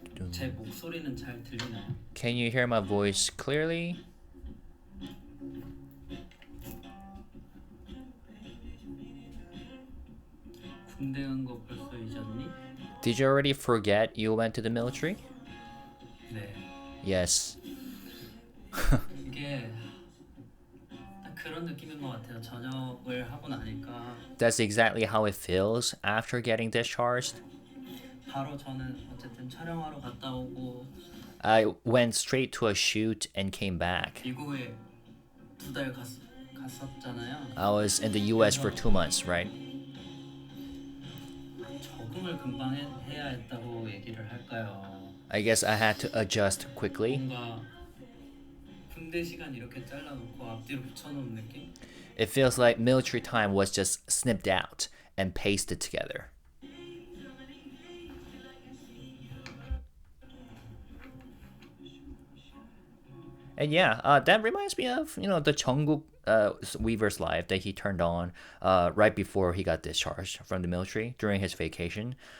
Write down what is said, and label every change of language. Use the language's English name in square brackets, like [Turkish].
[Korean] 제 목소리는 잘 들리나요? [English] Can you hear my voice clearly? [Korean] 군대 간 거 벌써 잊었니? [English] Did you already forget you went to the military? [Korean] 네. [English] Yes. [Korean] 이게 딱 그런 느낌인 것 같아요. 전역을 하고 나니까 [English] That's exactly how it feels after getting discharged. [Korean] 바로 저는 어쨌든 촬영하러 갔다 오고 [English] I went straight to a shoot and came back. [Korean] 미국에 2달 갔었잖아요. [English] I was in the US for 2 months, right? [Korean] 적응을 금방 해야 했다고 얘기를 할까요? [English] I guess I had to adjust quickly. [Korean] 뭔가 군대 시간 이렇게 잘라놓고 앞뒤로 붙여놓은 느낌? [English] It feels like military time was just snipped out and pasted together. And yeah, that reminds me of, the Jungkook Weverse live that he turned on right before he got discharged from the military during his vacation.